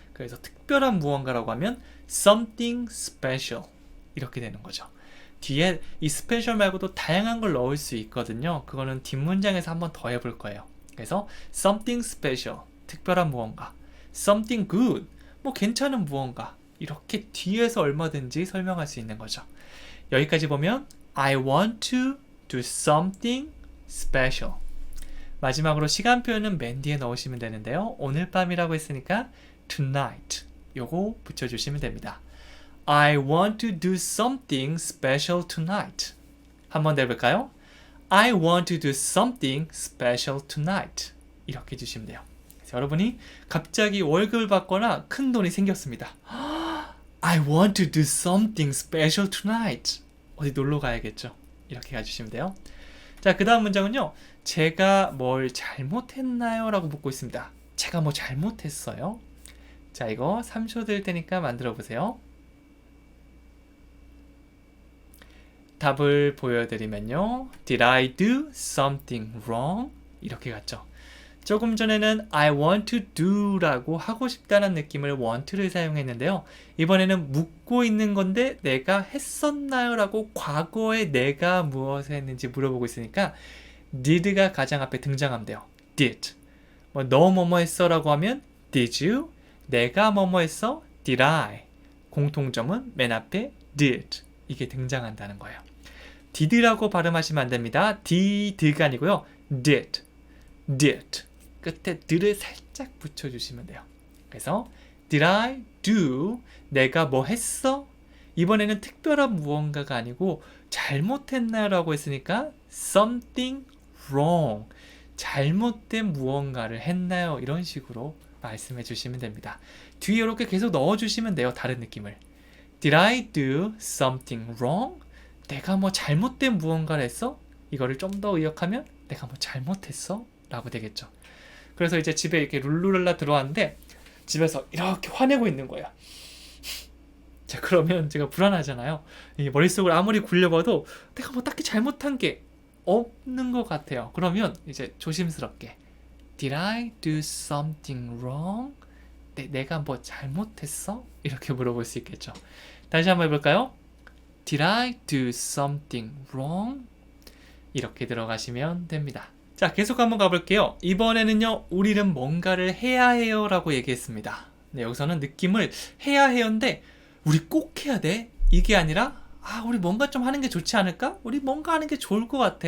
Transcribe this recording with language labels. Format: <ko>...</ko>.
<ko>그래서 특별한 무언가라고 하면 something special 이렇게 되는 거죠. 뒤에 이 special 말고도 다양한 걸 넣을 수 있거든요. 그거는 뒷문장에서 한번 더 해볼 거예요. 그래서 something special 특별한 무언가, something good 뭐 괜찮은 무언가 이렇게 뒤에서 얼마든지 설명할 수 있는 거죠.</ko> <en>여기까지 보면 I want to do something special.</en> <ko>마지막으로 시간 표현은 맨 뒤에 넣으시면 되는데요. 오늘 밤이라고 했으니까 tonight 요거 붙여주시면 됩니다.</ko> <en>I want to do something special tonight.</en> <ko>한번 더 해볼까요?</ko> <en>I want to do something special tonight.</en> <ko>이렇게 해주시면 돼요. 그래서 여러분이 갑자기 월급을 받거나 큰 돈이 생겼습니다.</ko> <en>I want to do something special tonight.</en> <ko>어디 놀러 가야겠죠? 이렇게 해주시면 돼요. 자, 그 다음 문장은요. 제가 뭘 잘못했나요? 라고 묻고 있습니다. 제가 뭐 잘못했어요? 자, 이거 3초 드릴 테니까 만들어 보세요. 답을 보여드리면요.</ko> <en>Did I do something wrong?</en> <ko>이렇게 갔죠. 조금 전에는 I want to do 라고 하고 싶다는 느낌을 want to를 사용했는데요. 이번에는 묻고 있는 건데 내가 했었나요? 라고 과거에 내가 무엇을 했는지 물어보고 있으니까 did가 가장 앞에 등장하면 돼요. did. 뭐 너 뭐뭐 했어? 라고 하면 did you? 내가 뭐뭐 했어? did I? 공통점은 맨 앞에 did. 이게 등장한다는 거예요. did라고 발음하시면 안 됩니다. did가 아니고요. did. 끝에 d를 살짝 붙여주시면 돼요. 그래서 did I do? 내가 뭐 했어? 이번에는 특별한 무언가가 아니고 잘못했나요? 라고 했으니까 something wrong. 잘못된 무언가를 했나요? 이런 식으로 말씀해 주시면 됩니다. 뒤에 이렇게 계속 넣어주시면 돼요. 다른 느낌을.</ko> <en>Did I do something wrong?</en> <ko>내가 뭐 잘못된 무언가를 했어? 이거를 좀 더 의역하면 내가 뭐 잘못했어? 라고 되겠죠. 그래서 이제 집에 이렇게 룰루랄라 들어왔는데 집에서 이렇게 화내고 있는 거예요. 자, 그러면 제가 불안하잖아요. 이 머릿속을 아무리 굴려봐도 내가 뭐 딱히 잘못한 게 없는 것 같아요.</ko> <en>그러면 이제 조심스럽게 Did I do something wrong?</en> <ko>내가 뭐 잘못했어? 이렇게 물어볼 수 있겠죠. 다시 한번 해볼까요?</ko> <en>Did I do something wrong?</en> <ko>이렇게 들어가시면 됩니다. 자, 계속 한번 가볼게요. 이번에는요, 우리는 뭔가를 해야 해요 라고 얘기했습니다. 네, 여기서는 느낌을 해야 해요인데 우리 꼭 해야 돼? 이게 아니라 우리 뭔가 좀 하는 게 좋지 않을까? 우리 뭔가 하는 게 좋을 것 같아.</ko>